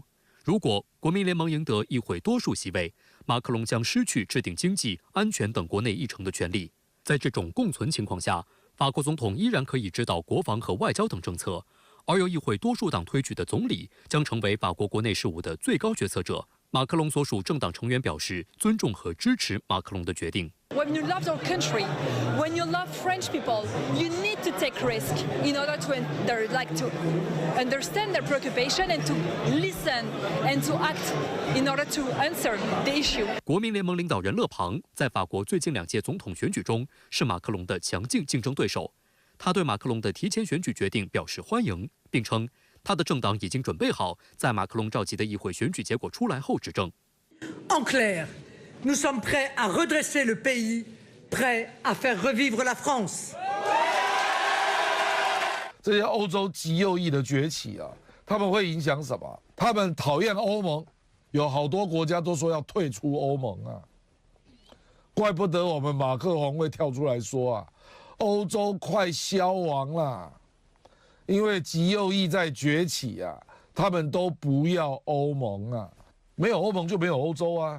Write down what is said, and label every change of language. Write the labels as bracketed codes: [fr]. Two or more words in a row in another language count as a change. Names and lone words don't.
[zh] 如果国民联盟赢得议会多数席位，马克龙将失去制定经济、安全等国内议程的权利。在这种共存情况下，法国总统依然可以指导国防和外交等政策。而由议会多数党推举的总理将成为法国国内事务的最高决策者。马克龙所属政党成员表示尊重和支持马克龙的决定。 [en] When you love your country, when you love French people, you need to take risk in order to understand their preoccupation and to listen and to act in order to answer the issue. [zh] 国民联盟领导人勒庞在法国最近2届总统选举中是马克龙的强劲竞争对手。他对马克龙的提前选举决定表示欢迎，并称他的政党已经准备好在马克龙召集的议会选举结果出来后执政。 [fr] En clair, nous sommes prêts à redresser le pays prêt à faire revivre la France。 [zh] 这些欧洲极右翼的崛起啊，他们会影响什么？他们讨厌欧盟，有好多国家都说要退出欧盟啊。怪不得我们马克龙会跳出来说啊，欧洲快消亡了，因为极右翼在崛起啊，他们都不要欧盟啊，没有欧盟就没有欧洲啊。